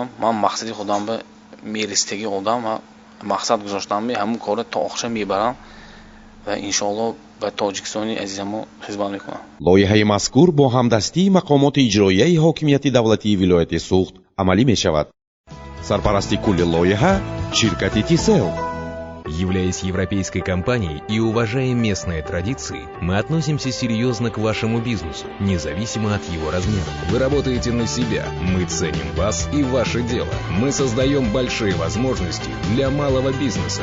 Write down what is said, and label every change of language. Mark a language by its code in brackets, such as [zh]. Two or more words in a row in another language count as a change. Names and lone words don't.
[tg] ман мақсади худам ба мериситаги одам мақсад гузоштам, ҳамун кора то охша мебарам ва иншоаллоҳ ба тоҷикистони азизамо хизмат мекунам. лоиҳаи мазкур бо ҳамдастии мақомоти иҷроияи ҳокимияти давлатии вилояти суғд амалӣ мешавад. сарпарасти кулли лоиҳа ширкати Тисел. [ru] Являясь европейской компанией и уважая местные традиции, мы относимся серьезно к вашему бизнесу, независимо от его размера. Вы работаете на себя, мы ценим вас и ваше дело. Мы создаем большие возможности для малого бизнеса.